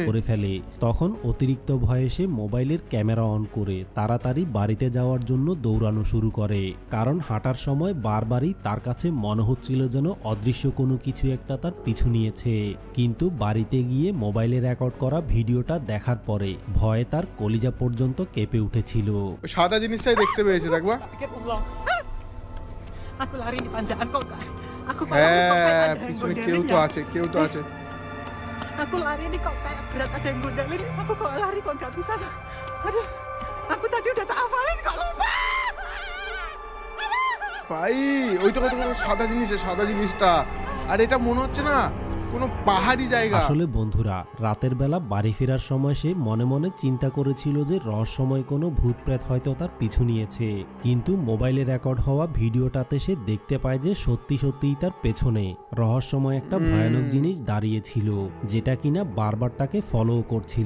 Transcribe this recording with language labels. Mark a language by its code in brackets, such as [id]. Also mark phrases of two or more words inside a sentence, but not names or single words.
[bn] করে ফেলে, তখন অতিরিক্ত ভয়ে সে মোবাইলের ক্যামেরা অন করে তাড়াতাড়ি বাড়িতে যাওয়ার জন্য দৌড়ানো শুরু করে। কারণ হাঁটার সময় বারবারই তার কাছে মনে হচ্ছিল যেন অদৃশ্য কোনো কিছু একটা তার পিছু নিয়েছে। কিন্তু বাড়িতে গিয়ে মোবাইলে রেকর্ড করা ভিডিওটা দেখার পরে ভয়ে তার কলিজা পর্যন্ত কেঁপে উঠেছিল। ওই সাদা জিনিসটাই দেখতে পেয়েছে, দেখবা। [id] Pikir Allah. Aku lari di panjaan kok, Kak. Aku malah [bn] হ্যাঁ, [id] ada yang [bn] পিছনে [id] gondelin [bn] কেউ তো [id] ya. [bn] আছে, কেউ তো আছে। [id] Aku lari nih kok kayak berat ada yang gondelin. Aku kok lari kok nggak bisa. Aduh, aku tadi udah tak hafalin kok lupa. [bn] ভাই ওই তো সাদা জিনিসটা। আর এটা মনে হচ্ছে না কোনো পাহাড়ি জায়গা। আসলে বন্ধুরা, রাতের বেলা বাড়ি ফেরার সময় সে মনে মনে চিন্তা করেছিল যে রহস্যময় কোনো ভূত প্রেত হয়তো তার পিছু নিয়েছে, কিন্তু মোবাইলে রেকর্ড হওয়া ভিডিওটাতে সে দেখতে পায় যে সত্যি সত্যিই তার পেছনে রহস্যময় একটা ভয়ানক জিনিস দাঁড়িয়েছিল, যেটা কিনা বারবার তাকে ফলো করছিল।